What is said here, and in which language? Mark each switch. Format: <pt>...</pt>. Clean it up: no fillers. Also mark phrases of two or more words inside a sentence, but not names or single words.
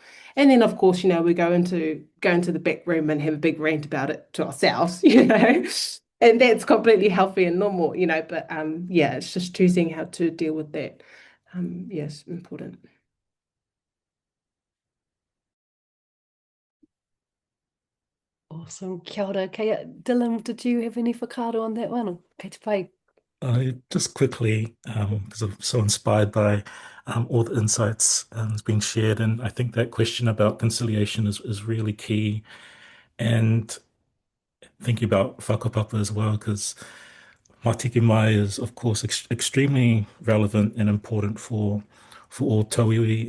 <en>And then of course, we go into the back room and have a big rant about it to ourselves, and that's completely healthy and normal, but it's just choosing how to deal with that. Yes, important. Awesome.</en> <mi>Kia ora.</mi> <en>Dylan, did you have any whakaaro on that one?</en> <mi>Kei te pai.</mi> <en>Just quickly, because I'm so inspired by all the insights that's being shared, and I think that question about conciliation is really key, and thinking about whakapapa as well, because Matike Mai is, of course, extremely relevant and important for all tauiwi,</en>